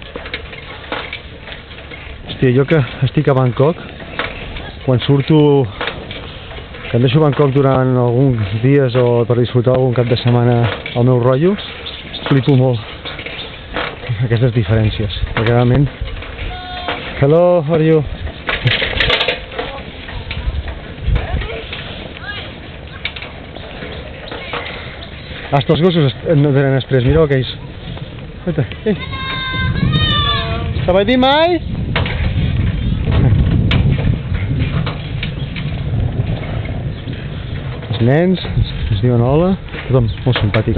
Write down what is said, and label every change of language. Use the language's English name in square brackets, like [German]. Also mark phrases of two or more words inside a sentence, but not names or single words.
[Catalan] Hòstia, jo que estic a Bangkok, quan surto, que em deixo Bangkok durant alguns dies o per disfrutar algun cap de setmana al meu rotllo, flipo molt aquestes diferències, perquè realment... [English] Hello, how are you? [Catalan] Hasta els gossos no tenen estrès, mireu aquells. [Thai] Ei! สบายดีไหม? [Catalan] Els nens ens diuen hola, tothom molt simpàtic.